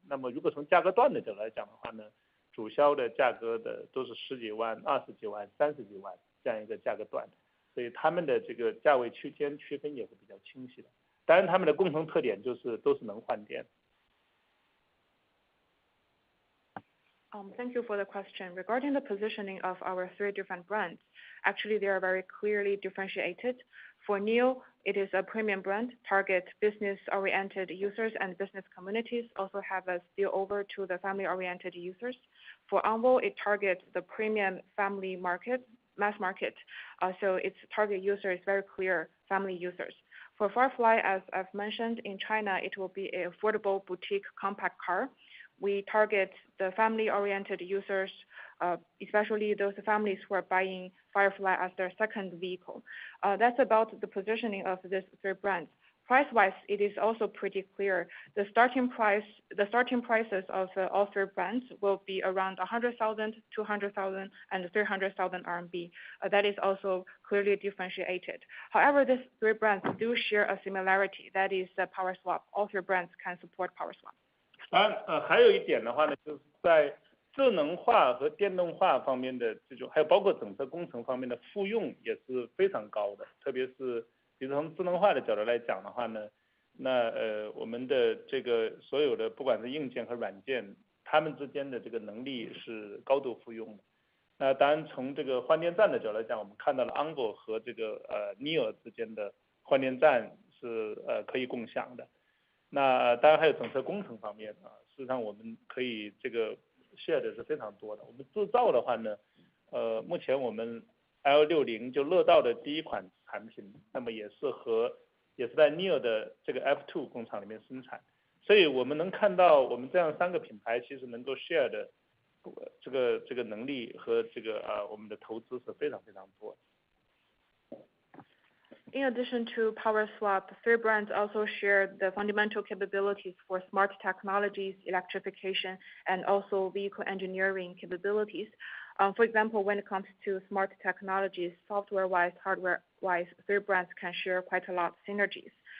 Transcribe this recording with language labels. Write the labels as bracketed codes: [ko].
[zh] 那么如果从价格段的角度来讲的话呢，主销的价格的都是10几万、20几万、30几万这样一个价格段，所以他们的这个价位区间区分也是比较清晰的。当然他们的共同特点就是都是能换电。 [en] Thank you for the question. Regarding the positioning of our 3 different brands, actually they are very clearly differentiated. For Nio, it is a premium brand, target business-oriented users and business communities, also have a spillover to the family-oriented users. For Anvo, it targets the premium family market, mass market. So its target user is very clear, family users. For Firefly, as I've mentioned, in China, it will be an affordable boutique compact car. We target the family-oriented users, especially those families who are buying Firefly as their second vehicle. That's about the positioning of these 3 brands. Price-wise, it is also pretty clear. The starting prices of all 3 brands will be around 100,000, 200,000, and 300,000 RMB. That is also clearly differentiated. However, these 3 brands do share a similarity, that is the power swap. All 3 brands can support power swap. [zh] 当然，还有一点的话呢，就是在智能化和电动化方面的这种，还有包括整车工程方面的复用也是非常高的。特别是比如从智能化的角度来讲的话呢，那我们的这个所有的不管是硬件和软件，它们之间的这个能力是高度复用的。那当然从这个换电站的角度来讲，我们看到了 Anvo 和这个Nio 之间的换电站是可以共享的。那当然还有整车工程方面事实上我们可以这个 share 的是非常多的。我们制造的话呢，目前我们 L60 就乐道的第一款产品，那么也是在 Nio 的这个 F2 工厂里面生产，所以我们能看到我们这样3个品牌其实能够 share 的这个能力和这个我们的投资是非常非常多的。 [en] In addition to power swap, 3 brands also share the fundamental capabilities for smart technologies, electrification, and also vehicle engineering capabilities. For example, when it comes to smart technologies, software-wise, hardware-wise, 3 brands can share quite a lot of synergies.